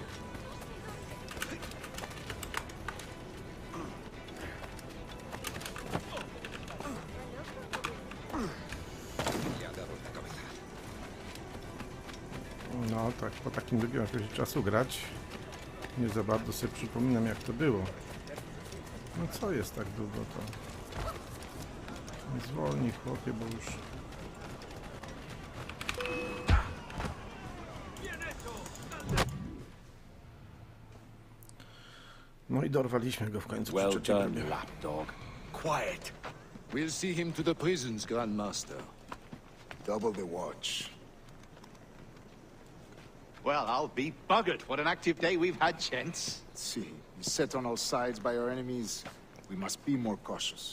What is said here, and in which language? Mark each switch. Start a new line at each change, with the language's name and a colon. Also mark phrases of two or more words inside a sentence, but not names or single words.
Polish: No tak, po takim lubiłem jakoś czasu grać. Nie za bardzo sobie przypominam, jak to było. No co jest tak długo to? Zwolnij, chłopie, bo już... No i dorwaliśmy go w końcu.
English: Well done, lapdog. Quiet. We'll see him to the prisons, Grandmaster. Double the watch. Well, I'll be buggered. What an active day we've had, gents. See, set on all sides by our enemies. We must be more cautious.